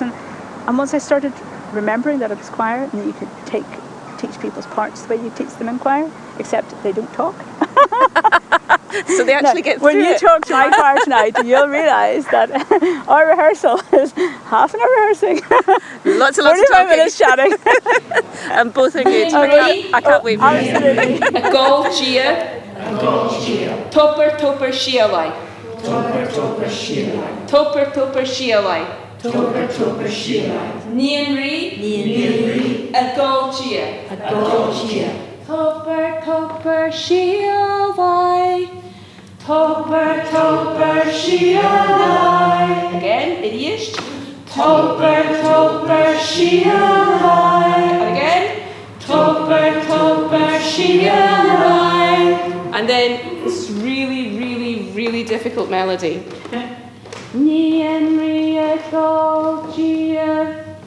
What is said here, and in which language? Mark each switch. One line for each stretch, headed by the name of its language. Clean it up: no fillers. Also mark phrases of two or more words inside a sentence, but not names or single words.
English: And once I started remembering that it was choir and that you could teach people's parts the way you teach them in choir, except they don't talk. So they actually get through when you it. talk to my choir tonight, you'll realise that our rehearsal is half an hour rehearsing, lots of talking, 45 minutes chatting, and both are good. I can't wait for you. Gol Gia. Topper Topper Shialai. Topper Topper Shialai. Nian Ri. A Gol Gia. Topper Topper Shialai. Topper Topper Shialai. Again, idiot. Topper Topper Shialai. And again. Topper Topper Shialai. And then this really, really, really difficult melody. Nian Ria Gol Gia.